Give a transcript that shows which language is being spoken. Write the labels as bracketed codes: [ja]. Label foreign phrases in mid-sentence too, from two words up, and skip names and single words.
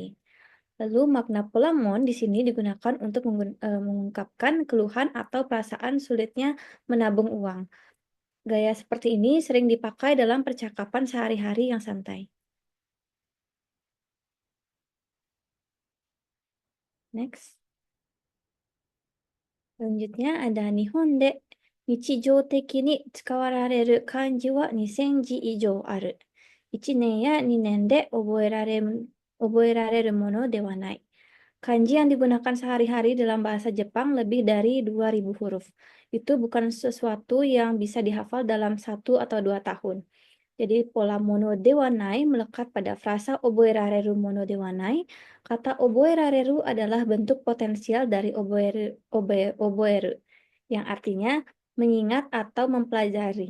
[id] Lalu makna pola mon di sini digunakan untuk mengungkapkan keluhan atau perasaan sulitnya menabung uang. Gaya seperti ini sering dipakai dalam percakapan sehari-hari yang santai. Next. [ja] Selanjutnya ada 日本で日常的に使われる漢字は 2000字以上ある。1年や2年で覚えられるものではない。 [id] Kanji yang digunakan sehari-hari dalam bahasa Jepang lebih dari 2000 huruf. Itu bukan sesuatu yang bisa dihafal dalam 1 atau 2 tahun. Jadi pola [ja] ものではない [id] melekat pada frasa [ja] 覚えられるものではない. [id] Kata oboerareru adalah bentuk potensial dari oboeru, yang artinya mengingat atau mempelajari.